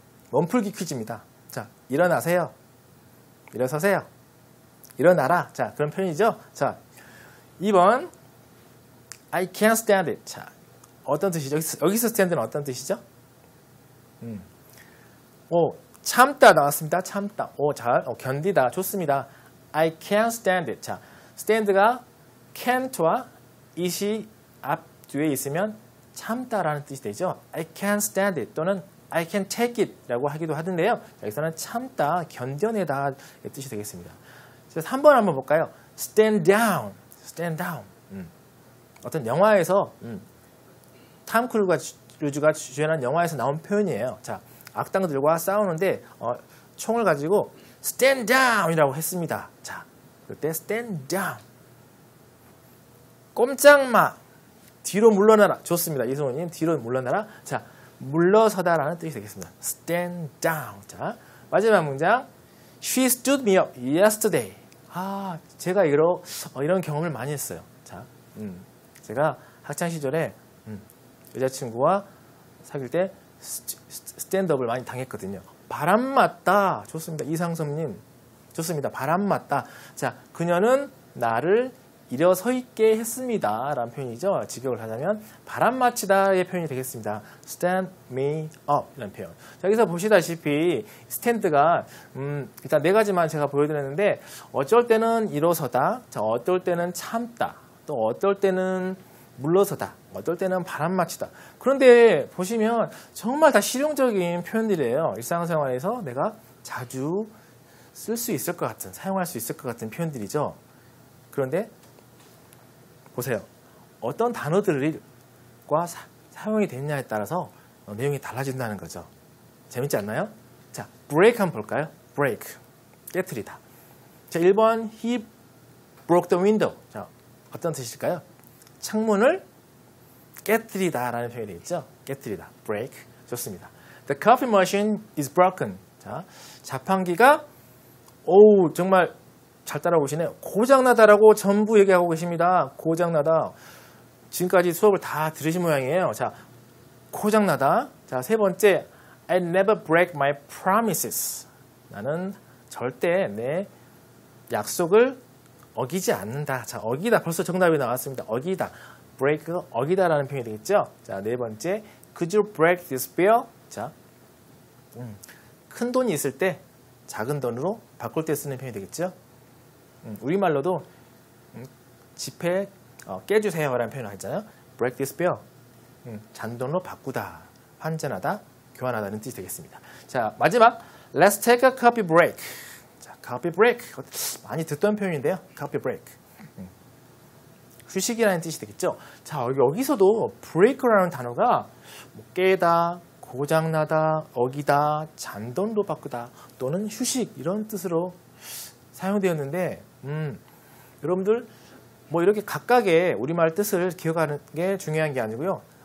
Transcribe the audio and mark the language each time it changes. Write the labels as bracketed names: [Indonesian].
[Korean] 몸풀기 퀴즈입니다. 자, 일어나세요. 일어서세요. 일어나라. 자, 그런 표현이죠. 자, 2번 [English] I can't stand it. [Korean] 자, 어떤 뜻이죠? 여기서 stand는 어떤 뜻이죠? 참다 나왔습니다. 참다. 잘 견디다. 좋습니다. [English] I can't stand it. [Korean] 자, stand가 can't와 it이 앞 뒤에 있으면 참다라는 뜻이 되죠. [English] I can't stand it [Korean] 또는 [English] I can take it [Korean] 라고 하기도 하던데요. 여기서는 참다, 견뎌내다 의 뜻이 되겠습니다. 그래서 3번 한번 볼까요? [English] stand down. stand down. [Korean] 어떤 영화에서 탐 크루즈가 주연한 영화에서 나온 표현이에요. 자, 악당들과 싸우는데 총을 가지고 [English] stand down [Korean] 이라고 했습니다. 자, 그때 [English] stand down. [Korean] 꼼짝마. 뒤로 물러나라. 좋습니다. 이승호님, 뒤로 물러나라. 자, 물러서다라는 뜻이 되겠습니다. [English] stand down. [Korean] 자, 마지막 문장. [English] She stood me up yesterday. [Korean] 제가 이런 경험을 많이 했어요. 자, 제가 학창 시절에 여자친구와 사귈 때 스탠드업을 많이 당했거든요. 바람 맞다. 좋습니다. 이상섭님. 좋습니다. 바람 맞다. 자, 그녀는 나를 일어서 있게 했습니다. 라는 표현이죠. 직역을 하자면 바람 맞히다의 표현이 되겠습니다. [English] stand me up [Korean] 라는 표현. 자, 여기서 보시다시피 스탠드가 일단 네 가지만 제가 보여드렸는데 어쩔 때는 일어서다, 자, 어떨 때는 참다, 또 어떨 때는 물러서다, 어떨 때는 바람 맞히다. 그런데 보시면 정말 다 실용적인 표현들이에요. 일상생활에서 내가 자주 쓸 수 있을 것 같은, 사용할 수 있을 것 같은 표현들이죠. 그런데 보세요. 어떤 단어들과 사용이 됐냐에 따라서 내용이 달라진다는 거죠. 재밌지 않나요? 자, break 한번 볼까요? break. 깨트리다. 자, 1번 [English] he broke the window. [Korean] 자, 어떤 뜻일까요? 창문을 깨트리다 라는 표현이 있죠. 깨트리다. break. 좋습니다. [English] The coffee machine is broken. [Korean] 자, 자판기가 정말 잘 따라오시네요. 고장나다라고 전부 얘기하고 계십니다. 고장나다. 지금까지 수업을 다 들으신 모양이에요. 자, 고장나다. 자, 세 번째, [English] I never break my promises. [Korean] 나는 절대 내 약속을 어기지 않는다. 자, 어기다. 벌써 정답이 나왔습니다. 어기다. break, 어기다라는 표현이 되겠죠. 자, 네 번째, [English] could you break this bill? [Korean] 자, 큰 돈이 있을 때 작은 돈으로 바꿀 때 쓰는 표현이 되겠죠. 우리말로도 지폐 깨주세요 라는 표현을 하잖아요. [English] break this bill. [Korean] 잔돈으로 바꾸다, 환전하다, 교환하다는 뜻이 되겠습니다. 자, 마지막 [English] let's take a coffee break. 자, coffee break. [Korean] 많이 듣던 표현인데요. [English] coffee break. [Korean] 휴식이라는 뜻이 되겠죠. 자, 여기서도 break라는 단어가 깨다, 고장나다, 어기다, 잔돈으로 바꾸다 또는 휴식 이런 뜻으로 사용되었는데 여러분들 뭐 이렇게 각각의 우리말 뜻을 기억하는 게 중요한 게 아니고요.